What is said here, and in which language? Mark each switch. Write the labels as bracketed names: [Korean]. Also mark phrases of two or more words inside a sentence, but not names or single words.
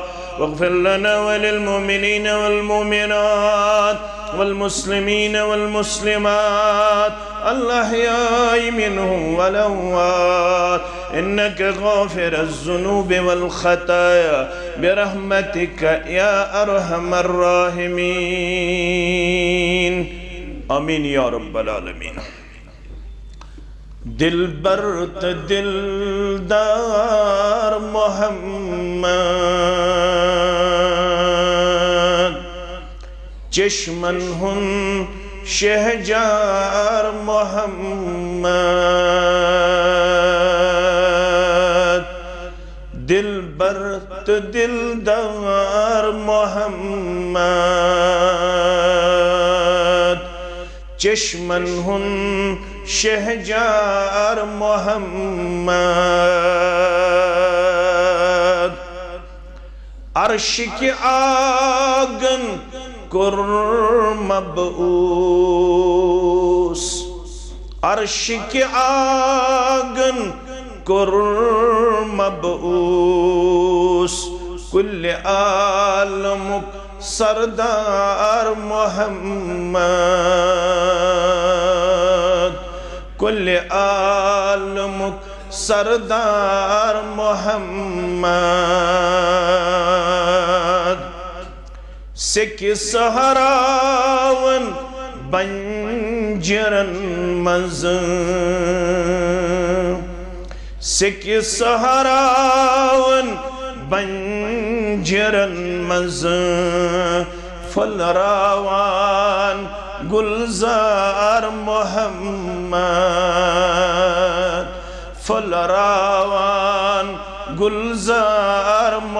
[Arabic] واغفر لنا وللمؤمنين والمؤمنات والمسلمين والمسلمات الأحياء منهم والأموات إنك غافر الذنوب والخطايا برحمتك يا أرحم الراحمين آمین یا رب العالمین [Baluchi] دل برت دلدار محمد چشمن ہن شہجار محمد دل برت دلدار محمد چشمن ہن شہجار محمد عرش کی آگن کر مبعوث عرش کی آگن کور مبعوث کل عالمک سردار محمد کل عالمک سردار محمد سکی سہراون بنجرن مز سکی سہراون بنجرن مز پھلراوان گلزار محمد پھلراوان گلزار